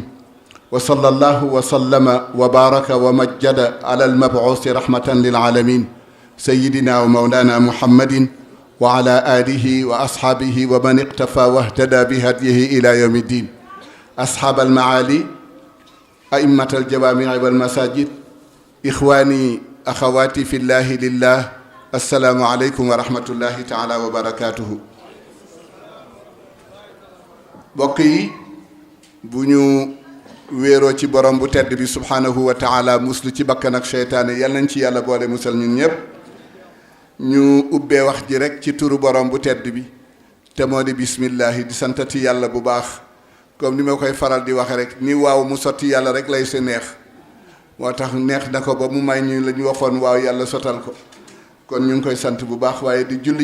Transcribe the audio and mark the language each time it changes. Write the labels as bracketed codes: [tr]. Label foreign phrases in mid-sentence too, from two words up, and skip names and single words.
[ar] وصلى الله وسلم وبارك ومجد على المبعوث رحمة للعالمين سيدنا ومولانا محمد وعلى آله وأصحابه ومن اقتفى واهتدى بهديه إلى يوم الدين أصحاب المعالي أئمة الجوامع والمساجد إخواني أخواتي في الله لله السلام عليكم ورحمة الله تعالى وبركاته بقي بنيو [wo] wéeroo ci borom bu tedd bi [ar] سبحانه وتعالى [wo] muslu ci bakkan ak seytaane yal nañ ci yàlla boole musal ñun ñëpp ñu ubbee wax ji rek ci turu borom bu tedd bi te moo di bismillahi di santati yàlla bu baax comme ni ma koy faral di waxe rek ni waaw mu sotti yàlla rek lay sa neex moo tax neex na ko ba mu may ñu la ñu waxoon waaw yàlla sotal ko kon ñu ngi koy sant bu baax waaye di julli